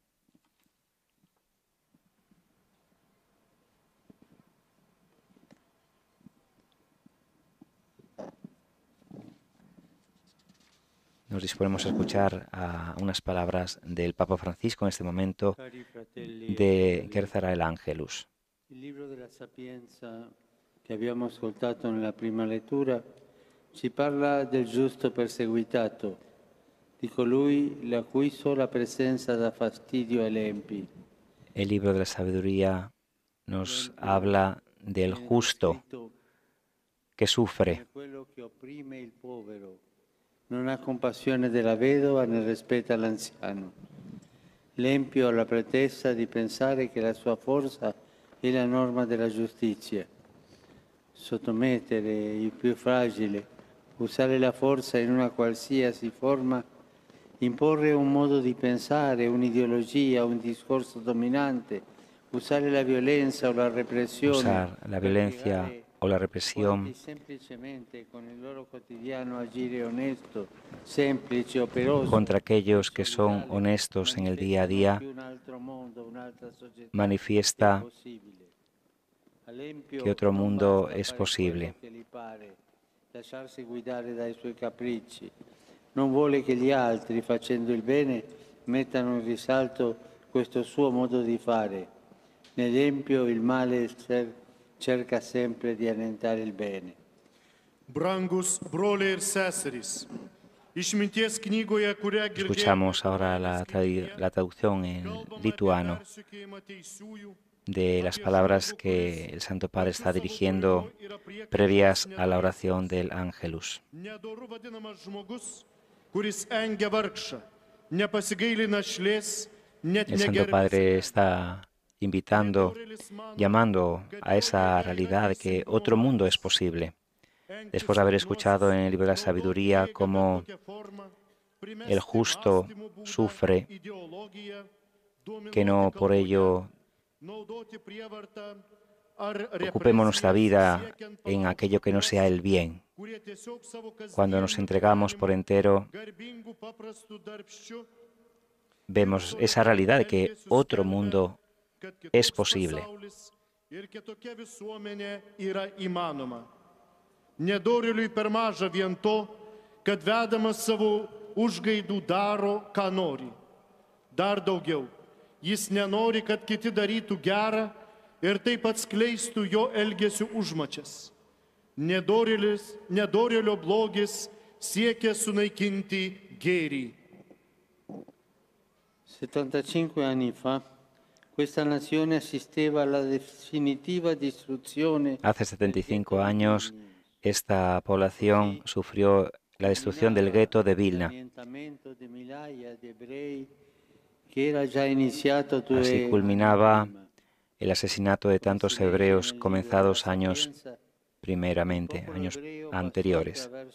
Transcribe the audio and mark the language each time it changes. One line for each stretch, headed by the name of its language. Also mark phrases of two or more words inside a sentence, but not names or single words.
Spanish: Nos disponemos a escuchar unas palabras del Papa Francisco en este momento que rezará el Ángelus.
Italian: Il libro della Sapienza che abbiamo ascoltato nella prima lettura ci parla del giusto perseguitato, di colui la cui sola presenza dà fastidio agli empi.
Spanish: El libro de la sabiduría nos habla del justo que sufre.
Italian: Quello che opprime il povero, non ha compassione della vedova né rispetta l'anziano. L'empio ha la pretesa di pensare che la sua forza è la norma della giustizia. Sottomettere il più fragile, usare la forza in una qualsiasi forma, imporre un modo di pensare, un'ideologia, un discorso dominante, usare la violenza o la repressione.
Spanish: Usar la violencia o la represión
Italian: Semplicemente con el loro quotidiano agire honesto, semplice, operoso,
Spanish: contra aquellos que son honestos en el día a día manifiesta que otro mundo es posible.
Italian: Lasciarsi guidare dai suoi capricci. Non vuole che gli altri, facendo il bene, mettano in risalto questo suo modo di fare. Nell'empio il male cerca sempre di annientare il bene.
Lithuanian: Brangus broliai ir seserys, išminties knygoje, kurią girdėjome,
Spanish: Escuchamos ahora la traducción en lituano de las palabras que el Santo Padre está dirigiendo previas a la oración del Ángelus.
Lithuanian: Nedoru vadinamas žmogus, kuris engia vargšą, nepasigaili našlės, net
Spanish: El Santo
Lithuanian: negerbia
Spanish: Padre está invitando, llamando a esa realidad de que otro mundo es posible. Después de haber escuchado en el libro de la sabiduría cómo el justo sufre, que no por ello ocupemos nuestra vida en aquello que no sea el bien. Cuando nos entregamos por entero, vemos esa realidad de que otro mundo es posible.
Lithuanian: Nedorėliui per maža vien to, kad vedamas savo užgaidų daro, ką nori. Dar daugiau, jis nenori, kad kiti darytų gerą ir taip atskleistų jo elgesio užmačias. Nedorėlio blogis siekia sunaikinti gėrį.
Italian: 75 anni fa, questa nazione assisteva alla definitiva distruzione.
Spanish: Hace 75 años, esta población sufrió la destrucción del gueto de Vilna. Así culminaba el asesinato de tantos hebreos comenzados años anteriores.